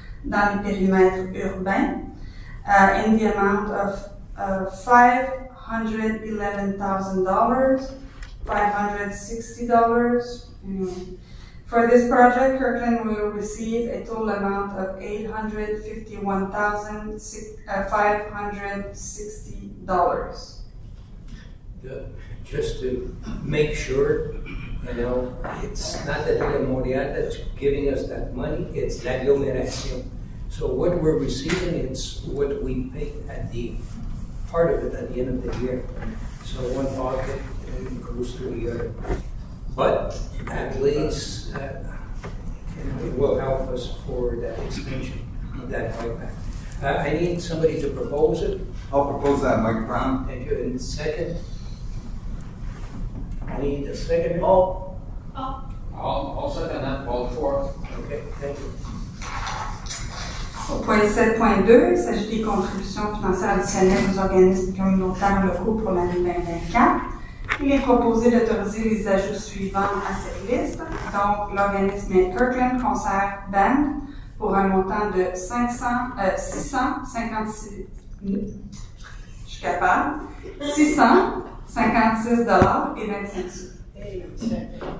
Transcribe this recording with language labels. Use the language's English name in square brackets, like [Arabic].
[French] dans les périmètres urbains [English] in the amount of $511,000, $560. For this project, Kirkland will receive a total amount of $851,560. Just to make sure, it's not the Villa Morial that's giving us that money, it's la aglomeración. So what we're receiving, it's what we pay at the part of it at the end of the year. So one pocket goes to the other. But at least it will help us for that extension of that buyback. I need somebody to propose it. I'll propose that, Mike Brown. Thank you. And second? I need a second. I'll second that, Paul before. Okay, thank you. [French] Au point 7.2, il s'agit des contributions financières additionnelles aux organismes communautaires locaux pour l'année 2024. Il est proposé d'autoriser les ajouts suivants à cette liste. Donc, l'organisme Kirkland Concert Band pour un montant de 656, je suis capable, $656.25.